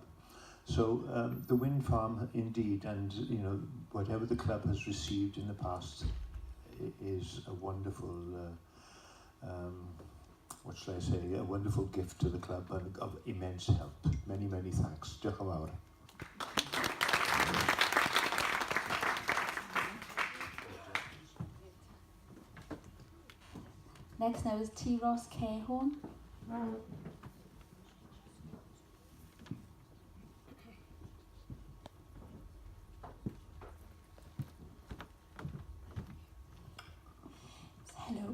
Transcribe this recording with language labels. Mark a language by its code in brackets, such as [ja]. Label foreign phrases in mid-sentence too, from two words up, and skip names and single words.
[en] So the wind farm, indeed, and you know, whatever the club has received in the past is a wonderful, what shall I say, a wonderful gift to the club and of immense help. Many, many thanks. [cy] Diolch yn fawr. [en] Next now is Treorchy. Hello.